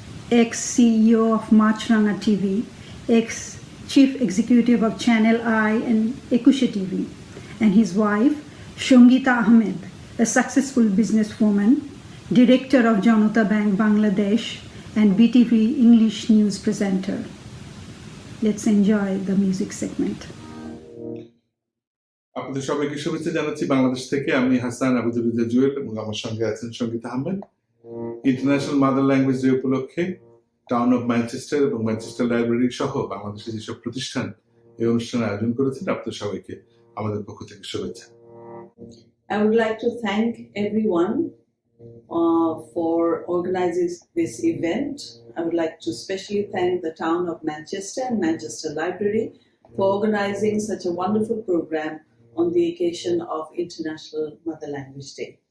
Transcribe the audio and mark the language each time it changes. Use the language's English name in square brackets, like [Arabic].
[English] ex-CEO of Machranga TV, ex-Chief Executive of Channel I and Ekushe TV, and his wife, Shongita Ahmed, a successful businesswoman, Director of Janata Bank Bangladesh, and BTV English news presenter. Let's enjoy the music segment. [Bangla] আপনাদের সবাইকে শুভেচ্ছা জানাচ্ছি বাংলাদেশ থেকে। আমি হাসান আবুদুল্লাহ জুয়েল এবং আমার সঙ্গে আছেন Sangeeta Ahmed. International mother language day উপলক্ষে টাউন অফ ম্যানচেস্টার এবং ম্যানচেস্টার লাইব্রেরি সহ বাংলাদেশের যেসব প্রতিষ্ঠান এই অনুষ্ঠানের আয়োজন করেছেন, আপনাদের সবাইকে আমাদের পক্ষ থেকে শুভেচ্ছা। [English] I would like to thank everyone for organizing this event. I would like to especially thank the town of Manchester and Manchester Library for organizing such a wonderful program on the occasion of International Mother Language Day.